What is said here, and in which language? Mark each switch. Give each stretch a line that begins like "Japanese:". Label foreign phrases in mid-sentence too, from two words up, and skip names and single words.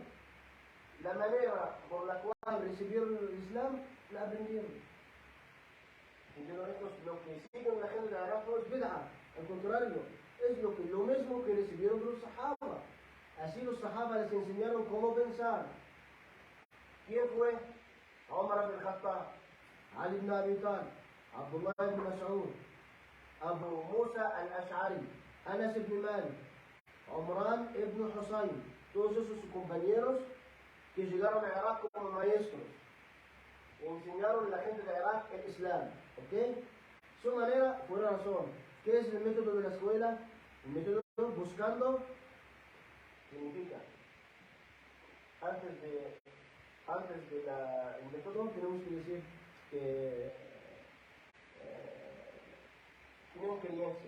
Spanish: La manera por la cual recibieron el Islam, la aprendieron. Lo que siguen la gente de Irak no es bid'a. Al contrario, es lo mismo que recibieron de los sahaba. Así los sahaba les enseñaron cómo pensar. ¿Quién fue? Umar ibn Khattab, Ali ibn Abi Talib, Abdullah ibn Mas'ud, Abu Musa al-Ash'ari, Anas ibn Malik, Umran ibn Husayn. Todos esos compañeros que llegaron a Irak como maestros. Enseñaron a la gente de Irak el Islam. ¿Ok? Su manera fue la razón. ¿Qué es el método de la escuela? El método buscando significa antes del método tenemos que decir que tienen creencia.